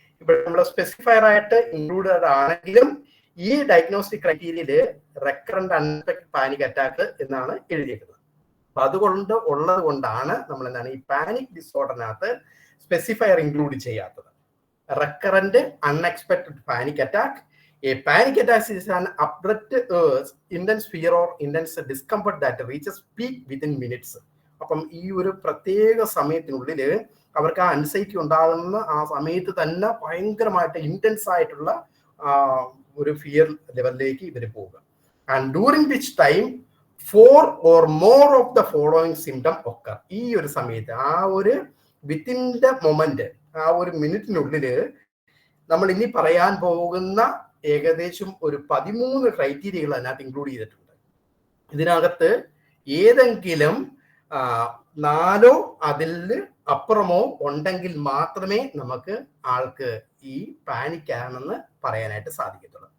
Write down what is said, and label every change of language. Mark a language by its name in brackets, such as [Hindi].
[Malayalam] ഇവിടെ നമ്മൾ സ്പെസിഫയർ ആയിട്ട് ഇൻക്ലൂഡഡ് ആണെങ്കിലും ഈ diagnostic ക്രൈറ്റീരിയയില് recurrent unexpected panic attack എന്നാണ് എഴുതിയിരിക്കുന്നത്. അപ്പൊ അതുകൊണ്ട് ഉള്ളത് കൊണ്ടാണ് നമ്മൾ എന്താണ് ഈ പാനിക് ഡിസോർഡറിനകത്ത് സ്പെസിഫയർ ഇൻക്ലൂഡ് ചെയ്യാത്തത്. Recurrent unexpected panic attack. [English] A panic attack is an abrupt intense fear or intense discomfort that reaches peak within minutes. [Malayalam] അപ്പം ഈ ഒരു പ്രത്യേക സമയത്തിനുള്ളിൽ അവർക്ക് ആ അൻസൈറ്റി ഉണ്ടാകുന്ന ആ സമയത്ത് തന്നെ ഭയങ്കരമായിട്ട് ഇന്റൻസ് ആയിട്ടുള്ള ഒരു ഫിയർ ലെവലിലേക്ക് ഇവർ പോകുക. [English] And during which time 4 or more of the following symptom occur. [Malayalam] ഈ ഒരു സമയത്ത് ആ ഒരു [English] within the moment, [Malayalam] ആ ഒരു മിനിറ്റിനുള്ളിൽ നമ്മൾ ഇനി പറയാൻ പോകുന്ന ഏകദേശം ഒരു 13 ക്രൈറ്റീരിയകൾ അതിനകത്ത് ഇൻക്ലൂഡ് ചെയ്തിട്ടുണ്ട്. ഇതിനകത്ത് ഏതെങ്കിലും 4 അതിൽ അപ്പുറമോ ഉണ്ടെങ്കിൽ മാത്രമേ നമുക്ക് ആൾക്ക് ഈ പാനിക് ആണെന്ന് പറയാനായിട്ട് സാധിക്കത്തുള്ളൂ.